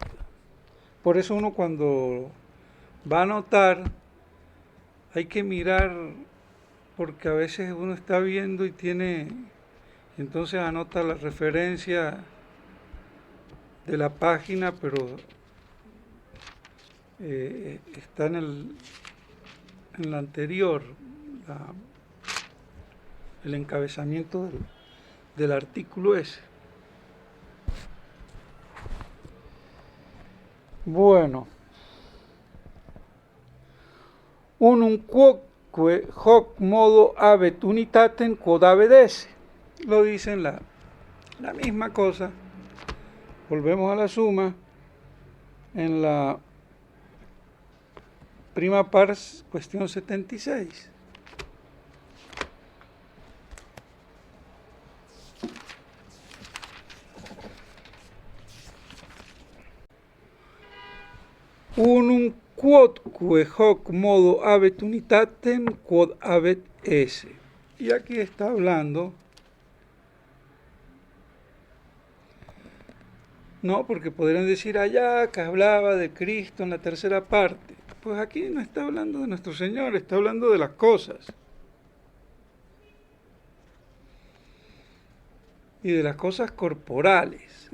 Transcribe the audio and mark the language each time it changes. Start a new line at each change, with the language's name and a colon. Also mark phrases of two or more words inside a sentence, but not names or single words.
Spanish: Por eso uno cuando va a anotar hay que mirar, porque a veces uno está viendo y entonces anota la referencia de la página, pero está en la anterior, el encabezamiento del artículo ese. Bueno,
Latin: unum quoque hoc modo habet unitatem quod habet esse.
Spanish: Lo dicen la misma cosa. Volvemos a la suma en la
Latin: prima pars,
Spanish: cuestión 76.
Latin: Unum quodque hoc modo habet unitatem quod habet esse.
Spanish: Y aquí está hablando, no, porque podrían decir allá que hablaba de Cristo en la tercera parte. pues aquí no está hablando de nuestro Señor, está hablando de las cosas. Y de las cosas corporales.